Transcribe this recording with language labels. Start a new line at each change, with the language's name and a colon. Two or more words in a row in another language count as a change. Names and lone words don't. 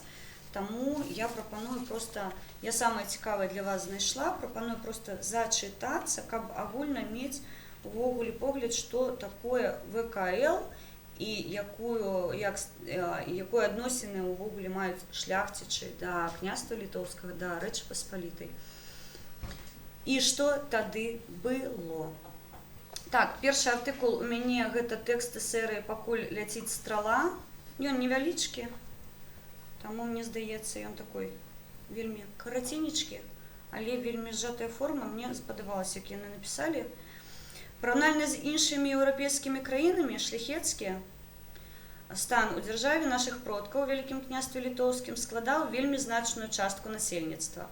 Ukrainian: Тому я пропоную просто, я саме цікаве для вас знайшла, пропоную просто зачитатися,
Belarusian: каб агульно мати увогуле погляд,
Ukrainian: що таке ВКЛ і якої адносини увогуле мають шляхтичі до князства Литовського, до Речі Посполитої. І що тоді було? Так, перший артикул
Belarusian: у мяне гэта тэксты серыі «Пакуль ляціць страла». Ён невялічкі, таму мне здаецца, ён такой вельмі караценечкі, але вельмі сжатая форма. Мне спадабалася, як яны напісалі. Параўнальна з іншымі еўрапейскімі краінамі шляхецкі стан у дзяржаве нашых продкаў у Вялікім княстве Літоўскім складаў вельмі значную частку насельніцтва.